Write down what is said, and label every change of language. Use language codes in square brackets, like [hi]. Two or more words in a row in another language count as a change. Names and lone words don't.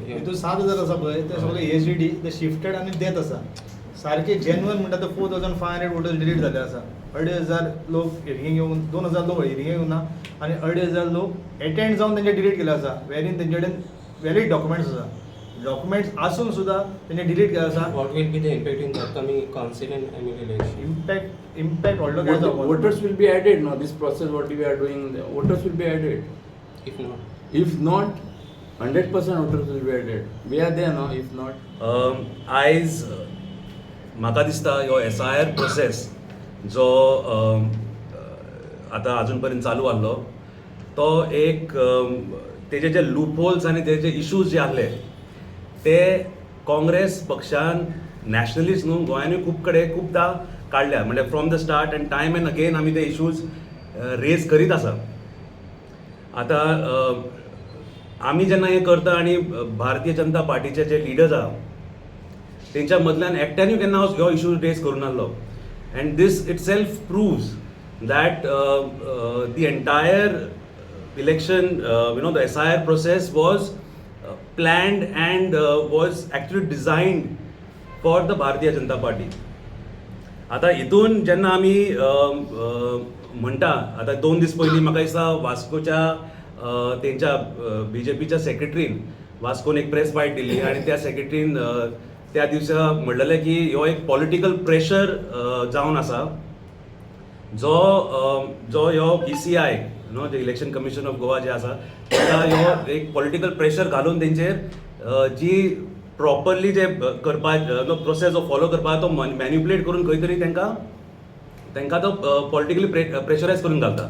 [kok] हितून 7,000 आसा पळय ते सगळे ASDD ते शिफ्टेड आनी डेथ आसा. सारखे जेन्युअन म्हणटा ते 4,500 [en] voters delete [kok] जाले आसा. 2,500 लोक हिरिंगेक येवन 2,000 लोक हिरिंगेक येवं ना आनी 2,500 लोक अटेंड जावन तेंचे डिलीट केले आसा. वेरीन तेंचे कडेन [en] valid documents [kok] आसा. डॉक्युमेंट्स आसून सुद्दां तेंचे डिलीट केले आसा. [en] what will be the impact in the upcoming council and MLA election? [kok] इम्पॅक्ट व्हडलो काय जावपाक. [en] voters will be added. No, this process what we are doing, the voters will be added. If not, If not, 100% voters will be added. We are there, no? If not, [kok] आयज म्हाका दिसता ह्यो SIR प्रोसेस जो आतां अजून पर्यंत चालू आसलो तो एक तेजे जे [en] loop holes [kok] आनी तेजे इश्यूज जे आहले ते काँग्रेस पक्षान नॅशनलिस्ट न्हू गोंयांतूय खूबदां काडल्या. म्हणजे [en] from the start and time and again [kok] आमी ते [en] issues raise [kok] करीत आसा. आतां आमी जेन्ना हें करता आनी भारतीय जनता पार्टीचे जे लिडर्स आहा तेंच्या मदल्यान एकट्यानूय केन्ना हो [en] issue raise [kok] करूं नासलो. [en] and this itself proves that the entire election, the SIR process was planned and was actually designed for the Bharatiya Janata Party. [kok] आता हितून जेन्ना आमी म्हणटा आतां 2 दीस पयलीं म्हाका दिसता वास्कोच्या तेंच्या BJPच्या सेक्रेटरीन वास्कोन एक [en] press byte [kok] दिल्ली आनी त्या सेक्रेटरीन त्या दिसा म्हणलेलें की हो एक [en] political pressure [kok] जावन आसा जो ह्यो ECI जे इलेक्शन कमिशन ऑफ गोवा जे आसा ताका ह्यो एक [en] political pressure [kok] घालून तेंचेर जी प्रॉपरली जे करपा प्रोसेस जो फॉलो करपा तो मॅन्युप्युलेट करून खंय तरी तांकां तो [en] politically pressurize [kok] करून घालता.